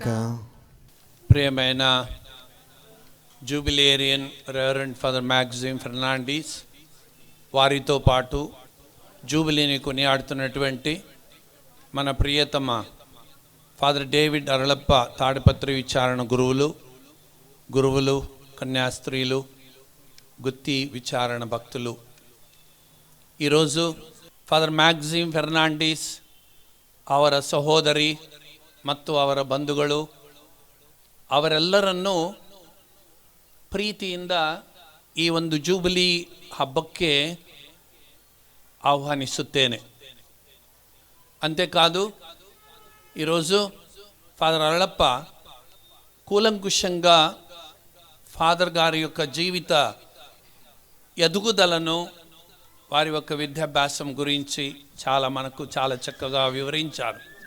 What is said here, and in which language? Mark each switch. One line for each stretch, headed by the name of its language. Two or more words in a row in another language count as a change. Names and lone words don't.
Telugu: ప్రియమైన జూబిలేరియన్ రెవరెండ్ ఫాదర్ మ్యాగ్జిమ్ ఫెర్నాండిస్ వారితో పాటు జూబిలీని కొనియాడుతున్నటువంటి మన ప్రియతమ ఫాదర్ డేవిడ్ అరళప్ప తాడిపత్రి విచారణ గురువులు కన్యాస్త్రీలు గుత్తి విచారణ భక్తులు, ఈరోజు
Kannada: ಫಾದರ್ ಮ್ಯಾಗ್ಜಿಮ್ ಫೆರ್ನಾಂಡಿಸ್ ಅವರ ಸಹೋದರಿ ಮತ್ತು ಅವರ ಬಂಧುಗಳು ಅವರೆಲ್ಲರನ್ನೂ ಪ್ರೀತಿಯಿಂದ ಈ ಒಂದು ಜೂಬಿಲಿ ಹಬ್ಬಕ್ಕೆ ఆహ్వానిస్తుತ್ತೇನೆ.
Telugu: అంతేకాదు ఈరోజు ఫాదర్ అరళప్ప కూలంకుషంగా ఫాదర్ గారి యొక్క జీవిత ఎదుగుదలను వారి యొక్క విద్యాభ్యాసం గురించి మనకు చాలా చక్కగా వివరించారు.